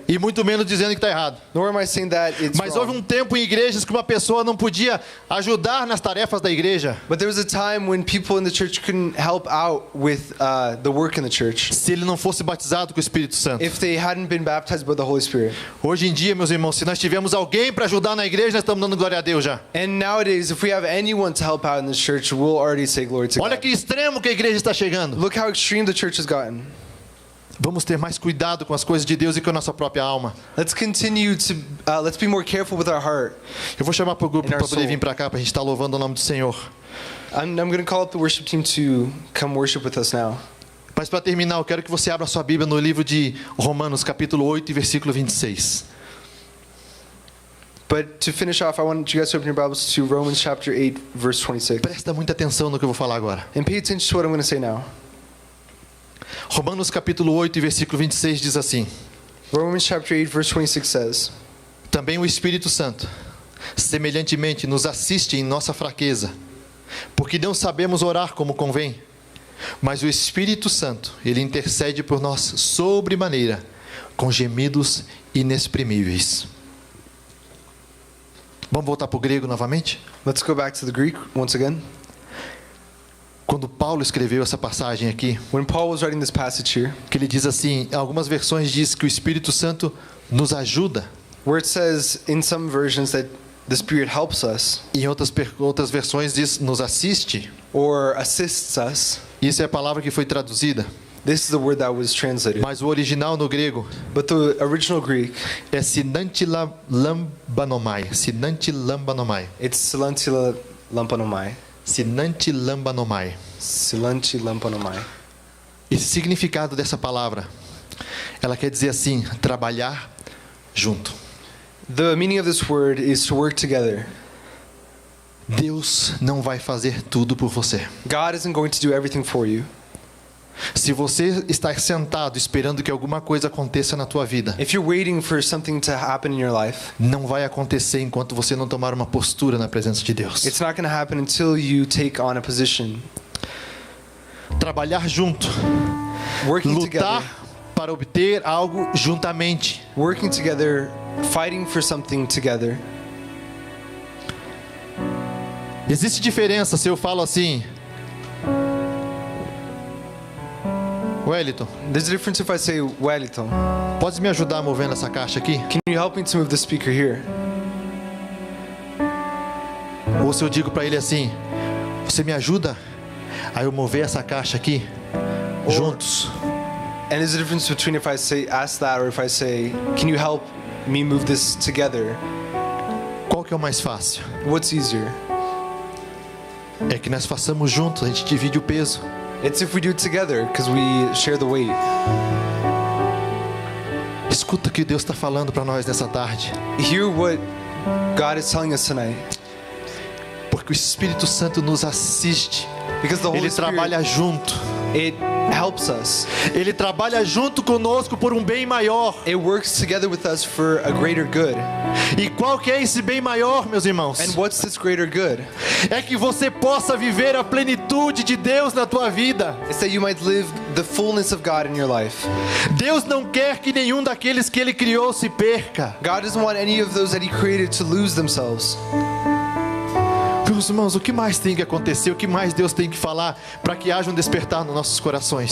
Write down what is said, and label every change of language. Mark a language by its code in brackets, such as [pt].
[pt] e muito menos dizendo que está errado. [en] nor am I saying that it's [pt] Mas houve [en] wrong. [pt] um tempo em igrejas que uma pessoa não podia ajudar nas tarefas da igreja [en] But there was a time when people in the church couldn't help out with the work in the church [pt] se ele não fosse batizado com o Espírito Santo. [en] if they hadn't been baptized by the Holy Spirit. [pt] Hoje em dia, meus irmãos, se nós tivermos alguém para ajudar na igreja, nós estamos dando glória a Deus já. [en] And nowadays, if we have anyone to help out in this church, we'll already say glory to [pt] Olha [en] God. [pt] que extremo que a igreja está chegando. [en] Look how extreme the church has gotten. [pt] Vamos ter mais cuidado com as coisas de Deus e com a nossa própria alma. [en] Let's continue to, let's be more careful with our heart. [pt] Eu vou chamar para o grupo [en] In our [pt] para poder [en] soul. [pt] vir para cá, para a gente estar louvando o nome do Senhor. [en] I'm going to call up the worship team to come worship with us now. [pt] Mas para terminar, eu quero que você abra sua Bíblia no livro de Romanos, capítulo 8 e versículo 26. [en] But to finish off, I want you guys to open your Bibles to Romans chapter 8, verse 26. [pt] Presta muita atenção no que eu vou falar agora. [en] And pay attention to what I'm going to say now. [pt] Romanos, capítulo 8 e versículo 26 diz assim: [en] Romans chapter 8, verse 26 says, [pt] Também o Espírito Santo, semelhantemente, nos assiste em nossa fraqueza, porque não sabemos orar como convém. Mas o Espírito Santo, ele intercede por nós sobremaneira, com gemidos inexprimíveis. Vamos voltar para o grego novamente? [en] Let's go back to the Greek once again. [pt] Quando Paulo escreveu essa passagem aqui, [en] When Paul was writing this passage here, [pt] que ele diz assim, em algumas versões diz que o Espírito Santo nos ajuda, [en] where it says in some versions that the Spirit helps us [pt] e em outras versões diz nos assiste. [en] or assists us, [pt] Isso é a palavra que foi traduzida, [en] this is the word that was translated. [pt] mas o original no grego [en] But the original Greek, [pt] é sinantilambanomai. Sinantilambanomai. [en] it's silantila lampanomai. [pt] Sinantilambanomai. Silanti lampanomai. Esse significado dessa palavra, ela quer dizer assim, trabalhar junto. [en] The meaning of this word is to work together. [pt] Deus não vai fazer tudo por você. [en] God isn't going to do everything for you. [pt] Se você está sentado esperando que alguma coisa aconteça na tua vida, [en] If you're waiting for something to happen in your life, [pt] não vai acontecer enquanto você não tomar uma postura na presença de Deus. [en] it's not going to happen until you take on a position. [pt] Trabalhar junto, [en] Working [pt] lutar [en] together, [pt] para obter algo juntamente. [en] working together, fighting for something together. [pt] Existe diferença se eu falo assim, Wellington, [en] There's a difference if I say, Wellington, [pt] pode me ajudar movendo essa caixa aqui? [en] can you help me to move the speaker here? [pt] Ou se eu digo para ele assim, você me ajuda a eu mover essa caixa aqui juntos? [en] And there's a difference between if I say, ask that, or if I say, can you help me move this together? [pt] Qual que é o mais fácil? [en] What's easier? [pt] É que nós façamos juntos, a gente divide o peso. [en] It's if we do it together, because we share the weight. [pt] Escuta o que Deus está falando para nós nessa tarde. [en] Hear what God is telling us tonight. [pt] Porque o Espírito Santo nos assiste. [en] Because the Holy [pt] Ele [en] Spirit, [pt] trabalha junto. [en] it helps us. [pt] Ele trabalha junto conosco por um bem maior. [en] It works together with us for a greater good. [pt] E qual que é esse bem maior, meus irmãos? [en] And what's this greater good? [pt] É que você possa viver a plenitude de Deus na tua vida. [en] It's that you might live the fullness of God in your life. [pt] Deus não quer que nenhum daqueles que Ele criou se perca. [en] God doesn't want any of those that He created to lose themselves. [pt] Meus irmãos, o que mais tem que acontecer? O que mais Deus tem que falar para que haja um despertar nos nossos corações?